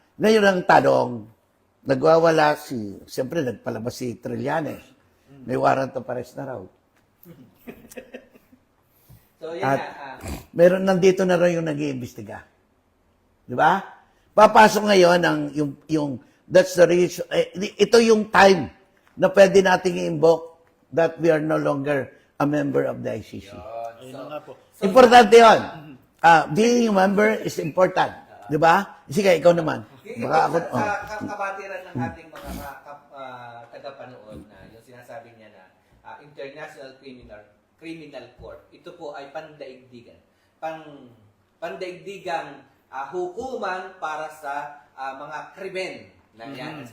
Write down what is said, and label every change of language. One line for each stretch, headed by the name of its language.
Filipino: Ngayon ang tanong, nagwawala siyempre nagpalabas si Trillanes. May warrant of arrest na raw. So, yan At nandito na raw yung nag-iimbestiga. Di ba? Papasok ngayon
English: that's the reason,
Filipino: ito yung time na pwede nating i-invoke
English: that we are no longer a member of the ICC.
Filipino: Ayun na nga po. Importante yun.
English: Being a member is important.
Filipino: Di ba? Sige, ikaw naman. Baka ako, sa kabatiran ng ating mga tagapanood na yung sinasabi niya na International Criminal Court, ito po ay pandaigdigan. Pandaigdigang hukuman para sa mga krimen na yan.